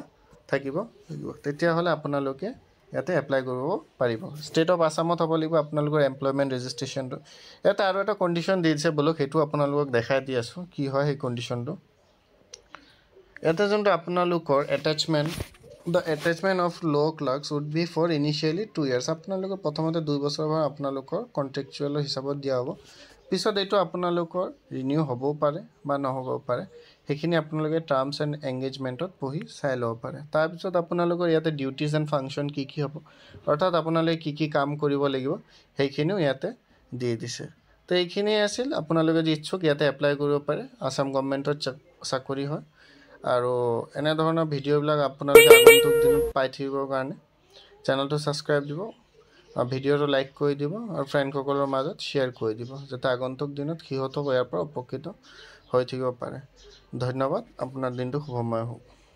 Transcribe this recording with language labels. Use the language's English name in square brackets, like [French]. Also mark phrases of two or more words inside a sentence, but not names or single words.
[Assamese] থাকিব তেতিয়া হলে আপোনালোকে ইয়াতে এপ্লাই কৰিব পাৰিব ষ্টেট অফ আসামত হ'ব লাগিব আপোনালোকৰ [English] employment registration [Assamese] এটা আৰু এটা কন্ডিশন দিছে বলক হেতু আপোনালোকক দেখাই দি আছো কি হয় এই কন্ডিশনটো এটা যোনটো আপোনালোকৰ অ্যাটাচমেন্ট the [English] attachment of law clerks would be for initially 2 years [Assamese] আপোনালোকৰ প্ৰথমতে 2 বছৰ ভাৰ আপোনালোকৰ কন্ট্ৰাকচুৱেল হিচাপত দিয়া হ'ব পিছত এইটো আপোনালোকৰ ৰিনিউ হ'বও পাৰে বা নহ'বও পাৰে হেখিনি আপোনালোকে [English] terms and engagement [Assamese] পঢ়ি চাই লব পাৰে তাৰ পিছত আপোনালোকৰ ইয়াতে [English] duties and function [Assamese] কি কি হ'ব অৰ্থাৎ আপোনালোকে কি কাম কৰিব লাগিব হেখিনিও ইয়াতে দি দিছে তো এইখিনি আছিল আপোনালোকে যি ইচ্ছুক ইয়াতে এপ্লাই কৰিব পাৰে আসাম গৱৰ্ণমেণ্টৰ চাকৰি হয় আৰু এনে ধৰণৰ ভিডিওবিলাক আপোনালোকে আগন্তুক দিনত পাই থাকিবৰ কাৰণে চেনেলটো সাবস্ক্ৰাইব দিব আৰু ভিডিওটো লাইক কৰি দিব আৰু ফ্ৰেণ্ডসকলৰ মাজত শ্বেয়াৰ কৰি দিব যাতে আগন্তুক দিনত হিহত ইয়াৰ পৰা উপকৃত হৈ থাকিব পাৰে ধন্যবাদ আপোনাৰ দিনটো শুভময় হোক